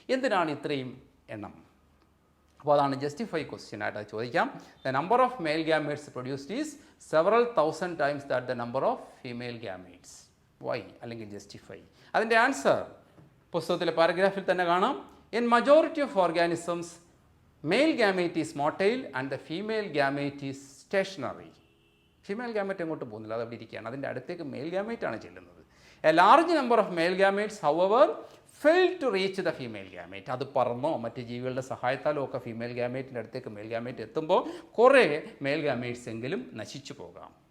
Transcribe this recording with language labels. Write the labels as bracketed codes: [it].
[ml] എന്തിനാണ് ഇത്രയും എണ്ണം? അപ്പോൾ അതാണ് ജസ്റ്റിഫൈ ക്വസ്റ്റ്യൻ ആയിട്ട് ചോദിക്കാം. [en] The number of male gametes produced is several thousand times that the number of female gametes. [ml] Y അല്ലെങ്കിൽ ജസ്റ്റിഫൈ? അതിൻ്റെ ആൻസർ പുസ്തകത്തിലെ പാരഗ്രാഫിൽ തന്നെ കാണാം. [en] In majority of organisms, male gamete is motile and the female gamete is stationary. [ml] Female gamete എങ്ങോട്ട് പോകുന്നില്ല, അത് അവിടെ ഇരിക്കുകയാണ്. അതിൻ്റെ അടുത്തേക്ക് മെയിൽ ഗാമേറ്റ് ആണ് ചെല്ലുന്നത്. [en] A large number of male gametes however fail to reach the female gamete. [ml] അത് പറന്നോ മറ്റ് ജീവികളുടെ സഹായത്താലോ ഒക്കെ ഫീമെയിൽ ഗാമേറ്റിൻ്റെ അടുത്തേക്ക് മെയിൽ ഗാമേറ്റ് എത്തുമ്പോൾ കുറേ മെയിൽ ഗാമേറ്റ്സ് എങ്കിലും നശിച്ചു പോകാം.